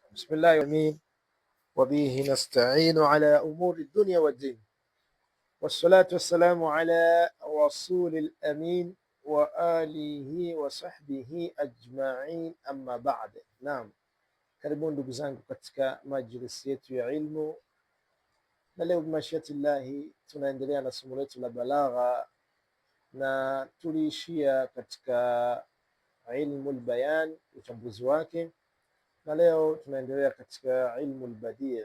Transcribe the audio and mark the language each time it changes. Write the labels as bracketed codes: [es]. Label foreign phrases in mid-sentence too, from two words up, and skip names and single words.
[ar] بسم الله الرحمن وبه نستعين على أمور الدنيا والدين والصلاة والسلام على رسول الأمين وآله وصحبه أجمعين أما بعد. [sw] Naam, karibuni ndugu zangu katika majlisi yetu ya ilmu, na leo bimashiatillahi tunaendelea na somo letu la balagha, na tuliishia katika ilmu albayan, uchambuzi wake, na leo tunaendelea katika ilmu albadii.